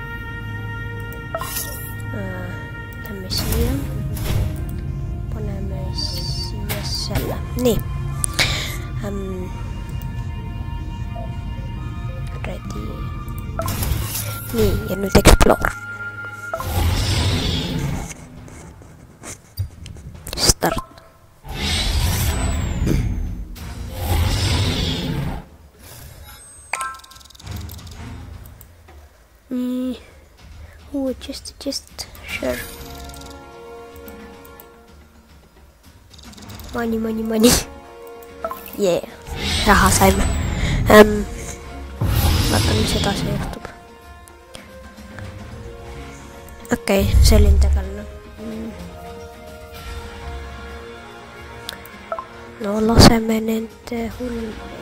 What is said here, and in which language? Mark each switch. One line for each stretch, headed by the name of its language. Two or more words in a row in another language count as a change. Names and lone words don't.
Estonian: Lähme siia. Paneme siia selle. Nii. Ready. Nii, ja nüüd explore. Start.
English: Just, sure. Money. Yeah,
Estonian: raha saime. Vaatan, mis edasi juhtub. Okei, selline tegelane. No laseme nende hulli.